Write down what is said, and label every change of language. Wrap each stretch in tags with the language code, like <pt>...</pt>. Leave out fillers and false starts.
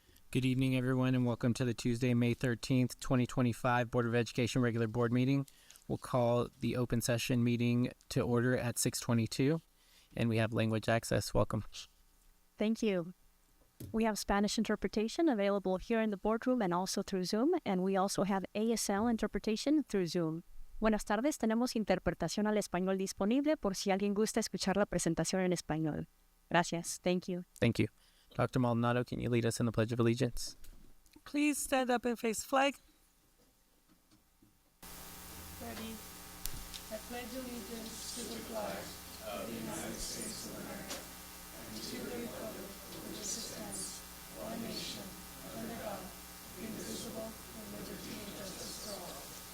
<en>Good evening, everyone, and welcome to the Tuesday, May 13th, 2025 Board of Education regular board meeting. We'll call the open session meeting to order at 6:22. And we have language access. Welcome. Thank you. We have Spanish interpretation available here in the boardroom and also through Zoom, and we also have ASL interpretation through Zoom.</en> <es>Buenas tardes, tenemos interpretación al español disponible por si alguien gusta escuchar la presentación en español. Gracias.</es> <en>Thank you. Thank you. Dr. Maldonado, can you lead us in the Pledge of Allegiance? Please stand up and face the flag. Ready. I pledge allegiance to the flag of the United States of America and to the republic for which it stands, one nation, under God, indivisible, with liberty and justice for all.</en>